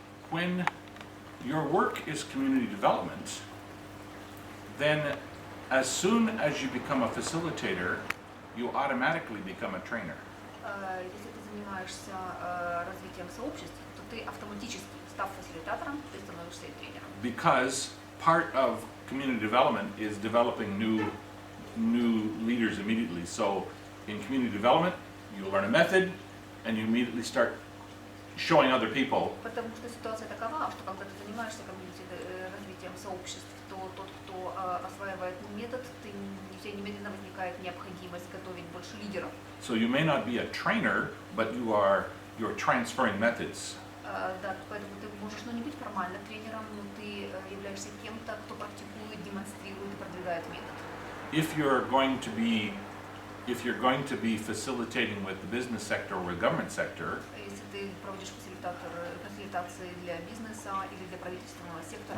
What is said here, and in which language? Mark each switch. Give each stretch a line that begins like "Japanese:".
English: When your work is community development, then as soon as you become a facilitator, you automatically become a trainer.
Russian: Если ты занимаешься развитием сообществ, то ты автоматически, став фасилитатором, ты становишься и тренером.
English: Because part of community development is developing new leaders immediately. So in community development, you learn a method and you immediately start showing other people.
Russian: Потому что ситуация такова, что когда ты занимаешься развитием сообществ, то тот, кто осваивает метод, у тебя немедленно возникает необходимость готовить больше лидеров.
English: So you may not be a trainer, but you're transferring methods.
Russian: Да, поэтому ты можешь, не быть формально тренером, но ты являешься кем-то, кто практикует, демонстрирует и продвигает метод.
English: If you're going to be facilitating with the business sector or the government sector,
Russian: Если ты проводишь фасилитации для бизнеса или для правительственного сектора,